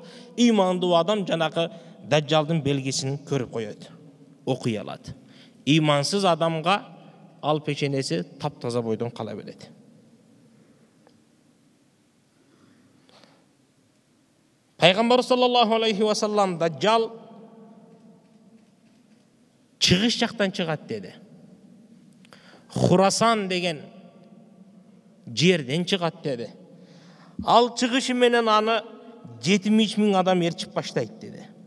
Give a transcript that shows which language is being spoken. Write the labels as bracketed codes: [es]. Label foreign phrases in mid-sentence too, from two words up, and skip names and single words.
[ky] Имандуу адам жанакы Дажжалдын белгисин көрүп коёт, окуй алат. Имансыз адамга ал пешенеси таптаза бойдон кала берет. Пайгамбар [ar] صلى الله عليه وسلم [ky] Дажжал чыгыш жактан чыгат деди. Хурасан деген жерден чыгат деди. Ал чыгышы менен аны 70.000 адам ээрчип баштайт деди.